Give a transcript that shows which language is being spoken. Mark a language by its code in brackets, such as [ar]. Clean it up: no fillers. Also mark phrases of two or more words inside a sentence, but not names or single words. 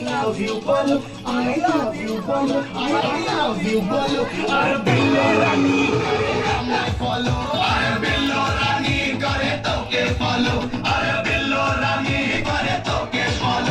[en] love you bolo, I love you bolo, I love you bolo. [bn] আর বিল্লো রানী করে আমায় follow, আর বিল্লো রানী করে তোকে follow, আর বিল্লো রানী করে তোকে follow.